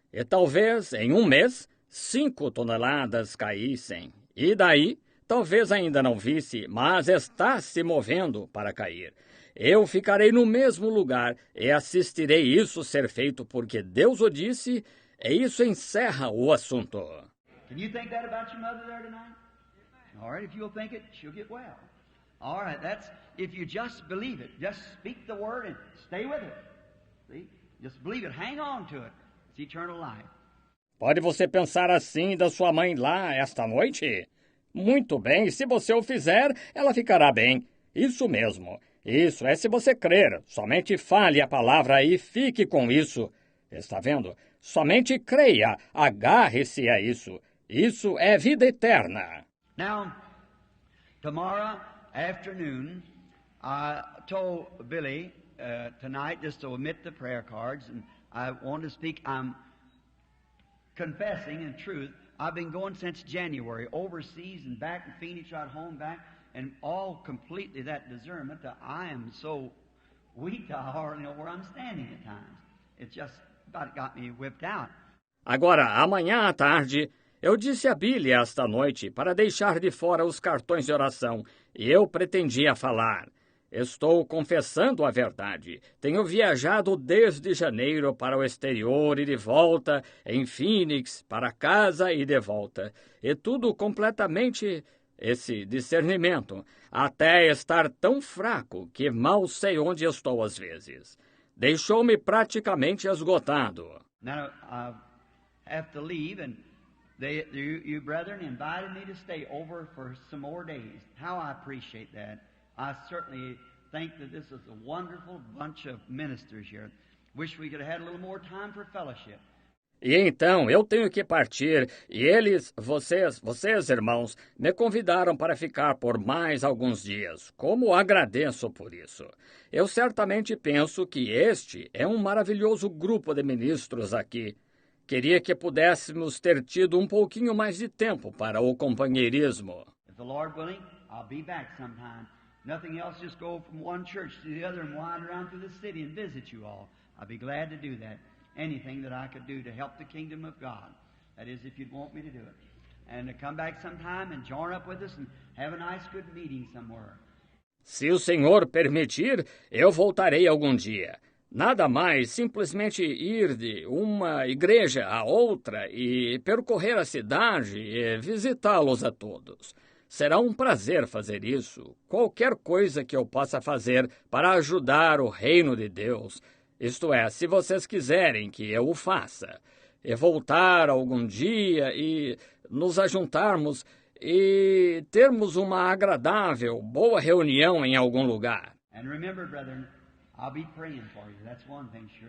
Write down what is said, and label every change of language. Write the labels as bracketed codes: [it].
[pt] E talvez, em um mês, 5 toneladas caíssem. E daí... Talvez ainda não visse, mas está se movendo para cair. Eu ficarei no mesmo lugar e assistirei isso ser feito porque Deus o disse, e isso encerra o assunto. [en] Can you think that about your mother there tonight? All right, if you'll think it, she'll get well. All right, that's if you just believe it. Just speak the word and stay with it. See? Just believe it. Hang on to it. It's eternal life. [pt] Pode você pensar assim da sua mãe lá esta noite? Muito bem, se você o fizer, ela ficará bem. Isso mesmo. Isso é se você crer. Somente fale a palavra e fique com isso. Está vendo? Somente creia. Agarre-se a isso. Isso é vida eterna. [en] Now, tomorrow afternoon, I told Billy tonight just to omit the prayer cards, and I want to speak. I'm confessing in truth. I've been going since January, overseas and back in Phoenix, right home, back, and all completely that discernment that I am so weak I hardly know where I'm standing at times. It just about got me whipped out. [pt] Agora, amanhã à tarde, eu disse a Billy esta noite para deixar de fora os cartões de oração, e eu pretendia falar. Estou confessando a verdade. Tenho viajado desde janeiro para o exterior e de volta, em Phoenix, para casa e de volta. E tudo completamente esse discernimento, até estar tão fraco que mal sei onde estou às vezes. Deixou-me praticamente esgotado. [en] Now, I have to leave, and you brethren invited me to stay over for some more days. How I appreciate that. I certainly think that this is a wonderful bunch of ministers here. Wish we could have had a little more time for fellowship. [pt] E então eu tenho que partir, e vocês, irmãos, me convidaram para ficar por mais alguns dias. Como agradeço por isso. Eu certamente penso que este é um maravilhoso grupo de ministros aqui. Queria que pudéssemos ter tido um pouquinho mais de tempo para o companheirismo. [en] If the Lord willing, I'll be back sometime. Nothing else, just go from one church to the other and wind around through the city and visit you all. I'll be glad to do that. Anything that I could do to help the kingdom of God. That is, if you'd want me to do it. And to come back sometime and join up with us and have a nice, good meeting somewhere. [pt] Se o Senhor permitir, eu voltarei algum dia. Nada mais, simplesmente ir de uma igreja a outra e percorrer a cidade e visitá-los a todos. Será um prazer fazer isso. Qualquer coisa que eu possa fazer para ajudar o reino de Deus. Isto é, se vocês quiserem que eu o faça. E voltar algum dia e nos ajuntarmos e termos uma agradável, boa reunião em algum lugar. [en] And remember, brethren, I'll be praying for you. That's one thing, sure.